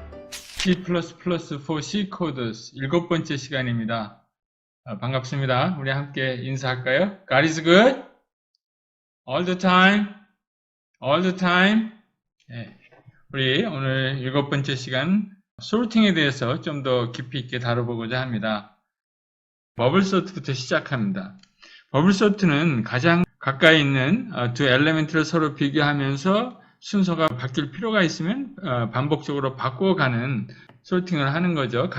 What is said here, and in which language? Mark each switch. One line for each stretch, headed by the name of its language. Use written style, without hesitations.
Korean: C++ for C 코드스 7번째 시간입니다. 반갑습니다. 우리 함께 인사할까요?
English: God is good all the time, all the time.
Korean: 네, 우리 오늘 7번째 시간 솔팅에 대해서 좀 더 깊이 있게 다뤄보고자 합니다. 버블 소트부터 시작합니다. 버블 소트는 가장 가까이 있는 두 엘리멘트를 서로 비교하면서 순서가 바뀔 필요가 있으면 반복적으로 바꿔가는 솔팅을 하는 거죠.